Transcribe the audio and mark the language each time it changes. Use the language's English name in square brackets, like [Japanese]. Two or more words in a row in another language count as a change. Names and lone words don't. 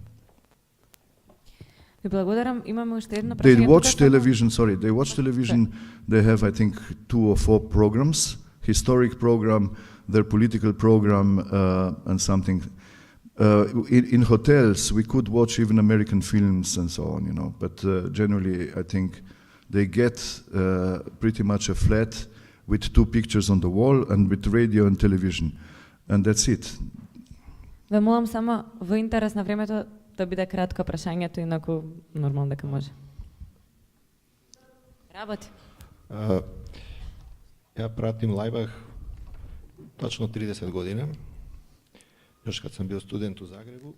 [English] They watch television, they have, I think, 2 or 4 programs, historic program, their political program, and something. In hotels, we could watch even American films and so on, but generally, I think they get pretty much a flat with 2 pictures on the wall and with radio and television, and that's it. [Macedonian] Ве молам само во интерес на времето да биде кратко прашањето, инаку нормално дека може. Работи. [Serbian] Ја пратим Лајбах точно 30 година, још кад сам бил студент у Загребу.